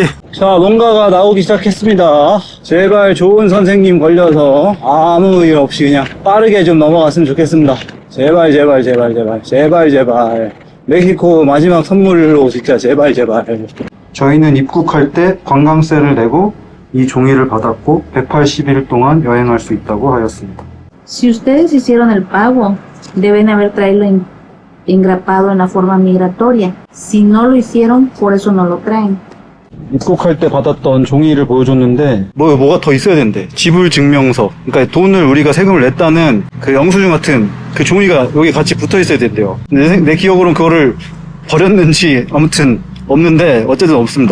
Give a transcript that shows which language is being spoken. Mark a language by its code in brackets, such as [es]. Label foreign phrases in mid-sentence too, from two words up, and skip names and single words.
[ko] 자, 뭔가가 나오기 시작했습니다. 제발 좋은 선생님 걸려서 아무 일 없이 그냥 빠르게 좀 넘어갔으면 좋겠습니다. 제발. 멕시코 마지막 선물로 진짜 제발. 저희는 입국할 때 관광세를 내고 이 종이를 받았고 180일 동안 여행할 수 있다고 하였습니다. [es] Si ustedes hicieron el pago, deben haber traído engrapado en la forma migratoria. Si no lo hicieron, por eso no lo traen. [ko] 입국할 때 받았던 종이를 보여줬는데, 뭐가 더 있어야 된대. 지불 증명서. 그러니까 돈을 우리가 세금을 냈다는 그 영수증 같은 그 종이가 여기 같이 붙어 있어야 된대요. 내 기억으로는 그거를 버렸는지 아무튼 없는데, 어쨌든 없습니다.